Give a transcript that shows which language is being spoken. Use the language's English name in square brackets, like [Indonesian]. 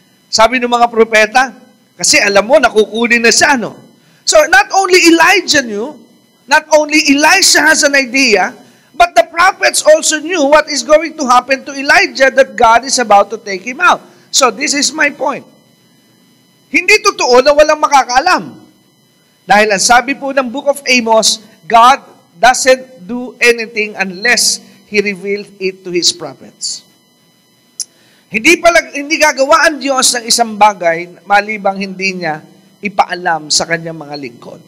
[Filipino] Sabi ng mga propeta, kasi alam mo, nakukunin na siya, no? [English] So, not only Elijah knew, not only Elisha has an idea, but the prophets also knew what is going to happen to Elijah, that God is about to take him out. So, this is my point. [Filipino] Hindi totoo na walang makakaalam. Dahil ang sabi po ng [English] Book of Amos, God doesn't do anything unless He revealed it to His prophets. [Filipino] Hindi gagawa ang Diyos ng isang bagay malibang hindi niya ipaalam sa kanyang mga lingkod.